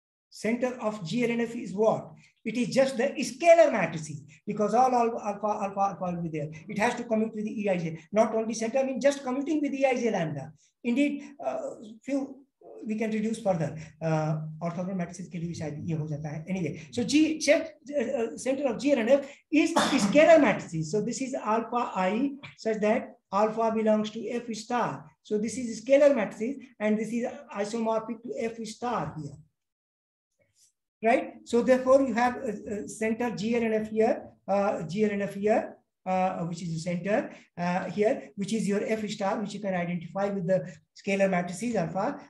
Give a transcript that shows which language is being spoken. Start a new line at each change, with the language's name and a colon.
English: Center of GLNF is what? It is just the scalar matrices, because all alpha will be there. It has to commute with the Eij. Not only center, I mean just commuting with the Eij lambda. Indeed, few we can reduce further.
Hindi: Orthogonal matrices के लिए शायद ये हो जाता है.
English: Anyway, so center of GLNF is scalar matrices. So this is alpha I such that alpha belongs to F star. So this is scalar matrices, and this is isomorphic to F star here. Right? So therefore, you have center GLNF here, which is the center here, which is your F star, which you can identify with the scalar matrices alpha.